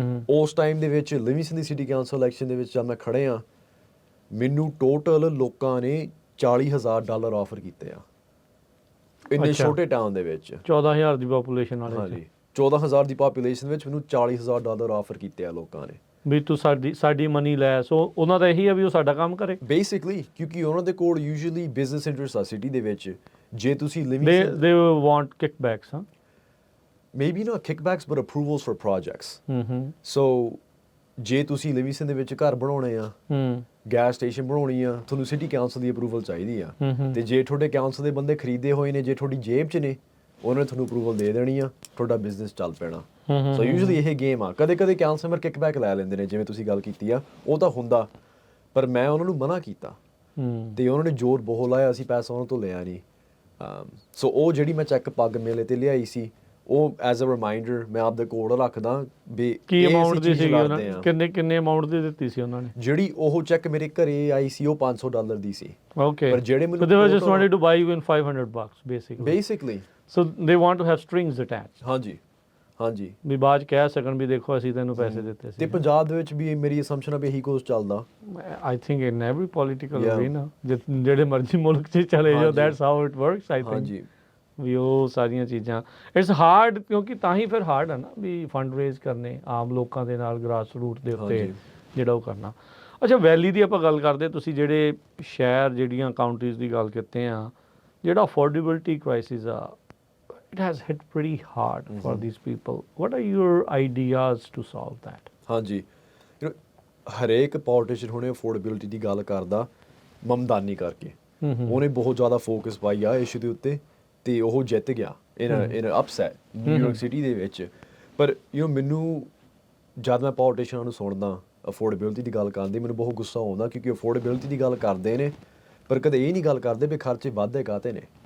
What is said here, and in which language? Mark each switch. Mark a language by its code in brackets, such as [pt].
[pa] ਉਸ ਟਾਈਮ ਦੇ ਵਿੱਚ ਲਿਵਿੰਗਸਟਨ ਦੀ ਸਿਟੀ ਕਾਉਂਸਲ ਇਲੈਕਸ਼ਨ ਦੇ ਵਿੱਚ ਜਦ ਮੈਂ ਖੜੇ ਆ ਮੈਨੂੰ ਟੋਟਲ ਲੋਕਾਂ ਨੇ $40,000 ਆਫਰ ਕੀਤੇ ਆ ਇੰਨੇ ਛੋਟੇ ਟਾਊਨ ਦੇ ਵਿੱਚ। 14,000 ਦੀ ਪੋਪੂਲੇਸ਼ਨ ਵਾਲੇ। ਹਾਂਜੀ, 14,000 ਦੀ ਪੋਪੂਲੇਸ਼ਨ ਵਿੱਚ ਮੈਨੂੰ $40,000 ਆਫਰ ਕੀਤੇ ਆ ਲੋਕਾਂ ਨੇ ਵੀ ਤੂੰ ਸਾਡੀ ਮਨੀ ਲੈ। ਸੋ ਉਹਨਾਂ ਦਾ ਇਹੀ ਆ ਵੀ ਉਹ ਸਾਡਾ ਕੰਮ ਕਰੇ ਬੇਸਿਕਲੀ ਕਿਉਂਕਿ ਉਹਨਾਂ ਦੇ ਕੋਲ ਯੂਜੂਅਲੀ ਬਿਜ਼ਨਸ ਇੰਟਰਸਟ ਆ ਸਿਟੀ ਦੇ ਵਿੱਚ। ਜੇ ਤੁਸੀਂ [en] they want kickbacks, huh? maybe not kickbacks but approvals for projects. [pa] So ਜੇ ਤੁਸੀਂ ਲਿਵਿੰਗਸਟਨ ਦੇ ਵਿੱਚ ਘਰ ਬਣਾਉਣੇ ਆ, ਗੈਸ ਸਟੇਸ਼ਨ ਬਣਾਉਣੀ ਆ, ਤੁਹਾਨੂੰ ਸਿਟੀ ਕਾਉਂਸਲ ਦੀ ਅਪਰੂਵਲ ਚਾਹੀਦੀ ਆ। ਤੇ ਜੇ ਤੁਹਾਡੇ ਕਾਉਂਸਲ ਦੇ ਬੰਦੇ ਖਰੀਦੇ ਹੋਏ ਨੇ, ਜੇ ਤੁਹਾਡੀ ਜੇਬ 'ਚ ਨੇ, ਉਹਨਾਂ ਨੇ ਤੁਹਾਨੂੰ ਅਪਰੂਵਲ ਦੇ ਦੇਣੀ ਆ, ਤੁਹਾਡਾ ਬਿਜ਼ਨਸ ਚੱਲ ਪੈਣਾ। ਸੋ ਯੂਜੂਅਲੀ ਇਹ ਗੇਮ ਆ। ਕਦੇ ਕਦੇ ਕਾਉਂਸਲਰ ਕਿਕਬੈਕ ਲੈ ਲੈਂਦੇ ਨੇ, ਜਿਵੇਂ ਤੁਸੀਂ ਗੱਲ ਕੀਤੀ ਆ, ਉਹ ਤਾਂ ਹੁੰਦਾ। ਪਰ ਮੈਂ ਉਹਨਾਂ ਨੂੰ ਮਨਾ ਕੀਤਾ ਤੇ ਉਹਨਾਂ ਨੇ ਜ਼ੋਰ ਬਹੁਤ ਲਾਇਆ, ਅਸੀਂ ਪੈਸਾ ਉਹਨਾਂ ਤੋਂ ਲਿਆ ਨਹੀਂ। ਸੋ ਉਹ ਜਿਹੜੀ ਮੈਂ ਚੈੱਕ ਪੱਗ ਮੇਲੇ ਤੇ ਲਿਆਈ ਸੀ ਉਹ [en] as a reminder [pa] ਮੈਂ ਆਪਦੇ ਕੋਲ ਰੱਖਦਾ ਵੀ ਕੀ ਅਮਾਉਂਟ ਦੀ ਸੀ ਉਹਨਾਂ ਨੇ? ਕਿੰਨੇ ਅਮਾਉਂਟ ਦੀ ਦਿੱਤੀ ਸੀ ਉਹਨਾਂ ਨੇ? ਜਿਹੜੀ ਉਹ ਚੈੱਕ ਮੇਰੇ ਘਰੇ ਆਈ ਸੀ ਉਹ $500 ਦੀ ਸੀ। [en] Okay. [pa] ਪਰ ਜਿਹੜੇ ਮੈਨੂੰ [en] they just wanted to buy you in $500 basically. So they want to have strings attached. [pa] ਹਾਂਜੀ ਵੀ ਬਾਅਦ ਕਹਿ ਸਕਣ ਵੀ ਦੇਖੋ ਅਸੀਂ ਤੈਨੂੰ ਪੈਸੇ ਦਿੱਤੇ ਸੀ। ਤੇ ਪੰਜਾਬ ਦੇ ਵਿੱਚ ਵੀ ਮੇਰੀ ਅਸੰਪਸ਼ਨ ਆ ਵੀ ਇਹੀ ਕੁਝ ਚੱਲਦਾ। [en] I think in every political arena [pa] ਜਿਹੜੇ ਮਰਜ਼ੀ ਮੁਲਕ 'ਚ ਚਲੇ ਜਾਓ [en] that's how it works I think. [pa] ਹਾਂਜੀ ਵੀ ਉਹ ਸਾਰੀਆਂ ਚੀਜ਼ਾਂ [en] it's hard [pa] ਕਿਉਂਕਿ ਤਾਂ ਹੀ ਫਿਰ ਹਾਰਡ ਆ ਨਾ ਵੀ ਫੰਡ ਰੇਜ਼ ਕਰਨੇ ਆਮ ਲੋਕਾਂ ਦੇ ਨਾਲ ਗ੍ਰਾਸ ਰੂਟ ਦੇ ਉੱਤੇ ਜਿਹੜਾ ਉਹ ਕਰਨਾ। ਅੱਛਾ, ਵੈਲੀ ਦੀ ਆਪਾਂ ਗੱਲ ਕਰਦੇ, ਤੁਸੀਂ ਜਿਹੜੇ ਸ਼ਹਿਰ ਜਿਹੜੀਆਂ ਕਾਉਂਟੀਜ਼ ਦੀ ਗੱਲ ਕੀਤੇ ਆ, ਜਿਹੜਾ ਅਫੋਰਡੇਬਿਲਟੀ ਕ੍ਰਾਈਸਿਸ ਆ [en] it has hit pretty hard for these people. What are your ideas to solve that? [pa] ਹਾਂਜੀ, ਹਰੇਕ ਪੋਲੀਟੀਸ਼ੀਅਨ ਹੁਣੇ ਅਫੋਰਡੇਬਿਲਟੀ ਦੀ ਗੱਲ ਕਰਦਾ ਮਮਦਾਨੀ ਕਰਕੇ। ਉਹਨੇ ਬਹੁਤ ਜ਼ਿਆਦਾ ਫੋਕਸ ਪਾਈ ਆ ਇਸ਼ੂ ਦੇ ਉੱਤੇ ਤੇ ਉਹ ਜਿੱਤ ਗਿਆ ਇਨ ਅਪਸੈਟ ਨਿਊਯਾਰਕ ਸਿਟੀ ਦੇ ਵਿੱਚ। ਪਰ ਮੈਨੂੰ ਜਦ ਮੈਂ ਪੋਲੀਟੀਸ਼ੀਅਨਾਂ ਨੂੰ ਸੁਣਦਾ ਅਫੋਰਡੇਬਿਲਟੀ ਦੀ ਗੱਲ ਕਰਦੇ ਮੈਨੂੰ ਬਹੁਤ ਗੁੱਸਾ ਆਉਂਦਾ ਕਿਉਂਕਿ ਅਫੋਰਡੇਬਿਲਟੀ ਦੀ ਗੱਲ ਕਰਦੇ ਨੇ ਪਰ ਕਦੇ ਇਹ ਨਹੀਂ ਗੱਲ ਕਰਦੇ ਵੀ ਖਰਚੇ ਵੱਧਦੇ ਕਾਹਤੇ ਨੇ।